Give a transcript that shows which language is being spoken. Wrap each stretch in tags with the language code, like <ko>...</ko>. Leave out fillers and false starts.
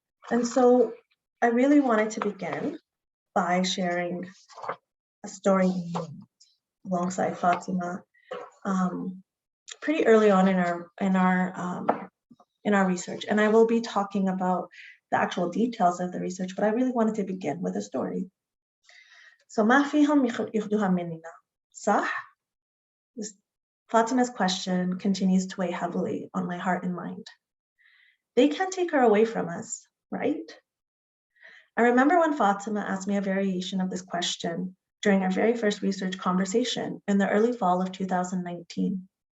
<en>And so I really wanted to begin by sharing a story alongside Fatima pretty early on in our research. And I will be talking about the actual details of the research, but I really wanted to begin with a story.</en> <ar>So ما فيهم ياخدوها مننا صح?</ar> <en>Fatima's question continues to weigh heavily on my heart and mind. They can't take her away from us, right? I remember when Fatima asked me a variation of this question during our very first research conversation in the early fall of 2019.</en>